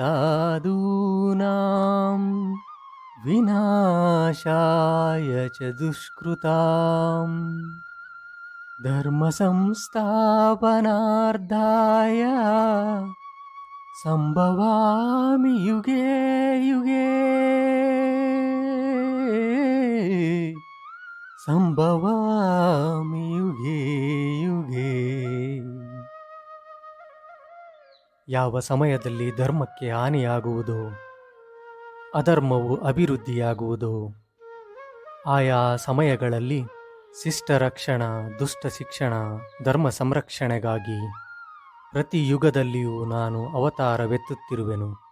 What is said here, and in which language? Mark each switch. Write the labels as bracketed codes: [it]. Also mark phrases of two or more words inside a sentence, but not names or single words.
[sa] ಸಾಧೂನಾಂ ವಿನಾಶಾಯ ಚ ದುಷ್ಕೃತಾಂ ಧರ್ಮ ಸಂಸ್ಥಾಪನಾರ್ಥಾಯ ಸಂಭವಾಮಿ ಯುಗೇ ಯುಗೇ ಸಂಭವಾಮಿ ಯುಗೇ ಯುಗೇ. [kn] ಯಾವ ಸಮಯದಲ್ಲಿ ಧರ್ಮಕ್ಕೆ ಹಾನಿಯಾಗುವುದೋ, ಅಧರ್ಮವು ಅಭಿವೃದ್ಧಿಯಾಗುವುದೋ, ಆಯಾ ಸಮಯಗಳಲ್ಲಿ ಶಿಷ್ಟ ರಕ್ಷಣ, ದುಷ್ಟ ಶಿಕ್ಷಣ, ಧರ್ಮ ಸಂರಕ್ಷಣೆಗಾಗಿ ಪ್ರತಿ ಯುಗದಲ್ಲಿಯೂ ನಾನು ಅವತಾರವೆತ್ತುತ್ತಿರುವೆನು.